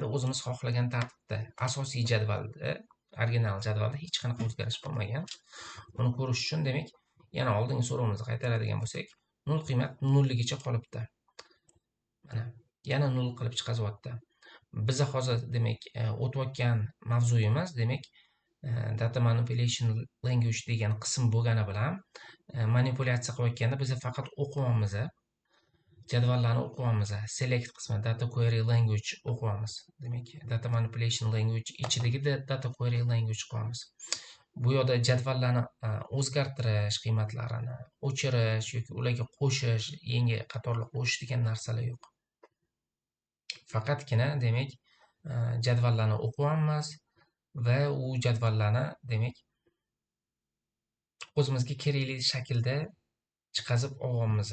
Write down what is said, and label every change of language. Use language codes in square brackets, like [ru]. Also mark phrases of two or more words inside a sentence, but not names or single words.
[uz] O'zimiz xohlagan tartibda asosiy jadvalda, original jadvalda hech qanaqa o'zgarish bo'lmagan. Uni ko'rish uchun demak, yana oldingi so'rovimizni qaytaradigan bo'lsak, nol qiymat nolligicha qolibdi. Mana yana nol qilib chiqazyapti. Biz hozir demak o'tayotgan mavzuyimiz demak [en] data manipulation language [uz] degan qism bo'lgani bilan manipulyatsiya qilayotganda biz faqat o'qiyapmiz. Jadvallarni o'qiyapmiz. Select qismi [en] data query language [uz] o'qiyapmiz. Demak, [en] data manipulation language [uz] ichidagi [en] data query language [uz] qo'yamiz. Bu yerda jadvallarni o'zgartirish, qiymatlarini o'chirish yoki ularga qo'shish, yangi qatorlar qo'shish degan narsalar yo'q. Faqatgina demak jadvallarni o'qiyapmiz va u jadvallarni demak o'zimizga kerakli shaklda chiqazib olyapmiz.